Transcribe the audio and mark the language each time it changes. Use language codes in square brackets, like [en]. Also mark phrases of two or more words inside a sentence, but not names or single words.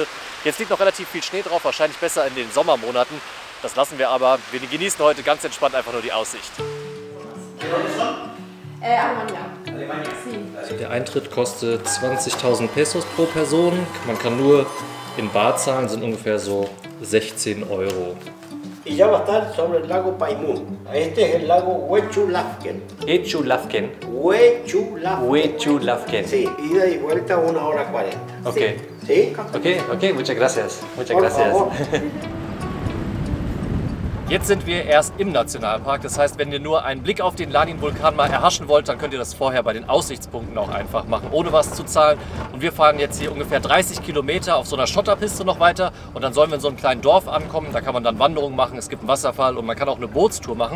[de] Jetzt liegt noch relativ viel Schnee drauf, wahrscheinlich besser in den Sommermonaten. Das lassen wir aber, wir genießen heute ganz entspannt einfach nur die Aussicht. Alemania. Also der Eintritt kostet 20.000 Pesos pro Person. Man kann nur in Bar zahlen, sind ungefähr so 16 Euro. [es] Y ya va a estar sobre el lago Paimun. Este es el lago Huechulavquén. Huechulavquén. Huechulavquén. Huechulavquén. Sí, ida y vuelta 1 hora 40. Okay. ¿Sí? Okay, muchas gracias. Muchas Por gracias. favor. [de] Jetzt sind wir erst im Nationalpark, das heißt, wenn ihr nur einen Blick auf den Lanín-Vulkan mal erhaschen wollt, dann könnt ihr das vorher bei den Aussichtspunkten auch einfach machen, ohne was zu zahlen. Und wir fahren jetzt hier ungefähr 30 Kilometer auf so einer Schotterpiste noch weiter und dann sollen wir in so einem kleinen Dorf ankommen, da kann man dann Wanderungen machen, es gibt einen Wasserfall und man kann auch eine Bootstour machen.